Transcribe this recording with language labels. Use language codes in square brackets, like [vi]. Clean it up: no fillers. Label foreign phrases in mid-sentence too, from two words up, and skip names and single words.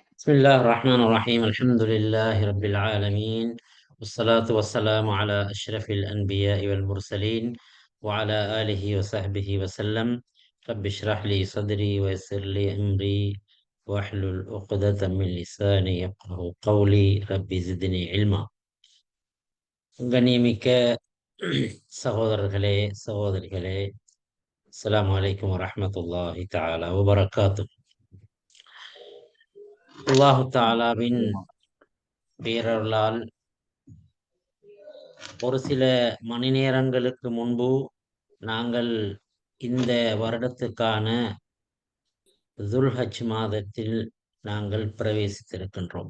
[ar] بسم الله الرحمن الرحيم الحمد لله رب العالمين والصلاة والسلام على أشرف الأنبياء والمرسلين وعلى آله وصحبه وسلم. رب اشرح لي صدري ويسر لي أمري واحلل عقدة من لساني يفقه قولي رب زدني علما. [ta] கண்ணியமிக்க சகோதரர்களே, சகோதரிகளே, [ar] السلام عليكم ورحمة الله تعالى وبركاته. [ta] அல்லாஹு தஆலாவின் பேரருளால் ஒரு சில மணி நேரங்களுக்கு முன்பு நாங்கள் இந்த வருடத்துக்கான துல்ஹஜ் மாதத்தில் நாங்கள் பிரவேசித்திருக்கின்றோம்.